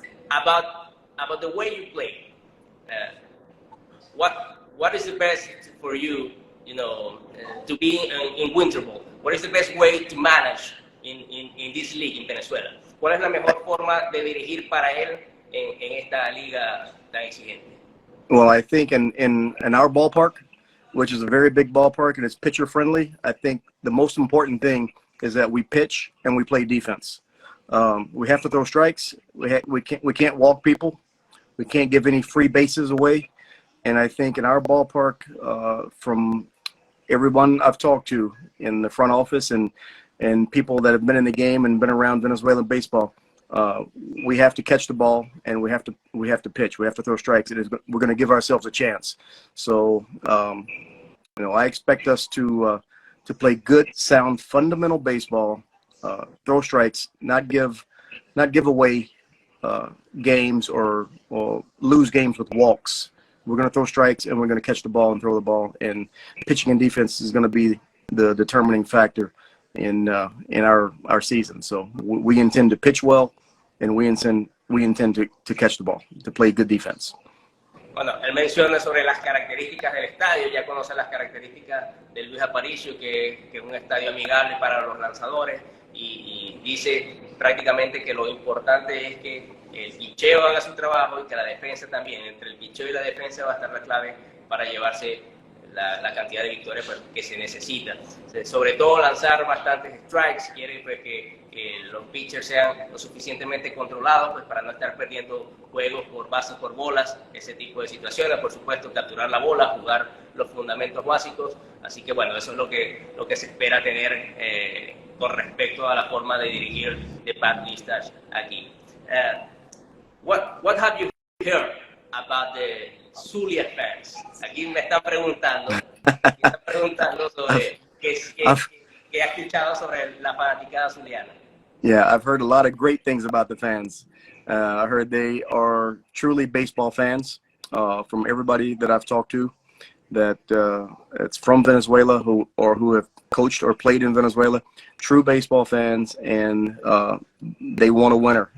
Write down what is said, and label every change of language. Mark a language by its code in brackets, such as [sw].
[en] About the way you play, what is the best for you, to be in winter ball? What is the best way to manage in this league in Venezuela? [es] ¿Cuál es la mejor forma de dirigir para él en esta liga tan exigente? [en] Well, I think in our ballpark, which is a very big ballpark and it's pitcher friendly, I think the most important thing is that we pitch and we play defense. We have to throw strikes. We can't walk people. We can't give any free bases away. And I think in our ballpark, from everyone I've talked to in the front office and people that have been in the game and been around Venezuelan baseball, we have to catch the ball and we have to pitch. We have to throw strikes. We're going to give ourselves a chance. So I expect us to play good, sound, fundamental baseball. Throw strikes, not give away games or lose games with walks. We're going to throw strikes and we're going to catch the ball and throw the ball. And pitching and defense is going to be the determining factor in our season. So we intend to pitch well, and we intend to catch the ball, to play good defense. [es] Bueno, él menciona sobre las características del estadio, ya conoce las características del Luis Aparicio, que es un estadio amigable para los lanzadores, y dice prácticamente que lo importante es que el picheo haga su trabajo y que la defensa también. Entre el picheo y la defensa va a estar la clave para llevarse la cantidad de victorias pues, que se necesita. Sobre todo lanzar bastantes strikes, quiere pues, que los pitchers sean lo suficientemente controlados pues, para no estar perdiendo juegos por bases, por bolas, ese tipo de situaciones. Por supuesto, capturar la bola, jugar los fundamentos básicos. Así que bueno, eso es lo que se espera tener con respecto a la forma de dirigir de Pat Listach aquí. [en] What have you heard about the Zulia fans? [es] Aquí me están preguntando sobre qué ha escuchado sobre la fanaticada zuliana. [en] Yeah, I've heard a lot of great things about the fans. I heard they are truly baseball fans from everybody that I've talked to, that it's from Venezuela who have coached or played in Venezuela, true baseball fans, and they want a winner.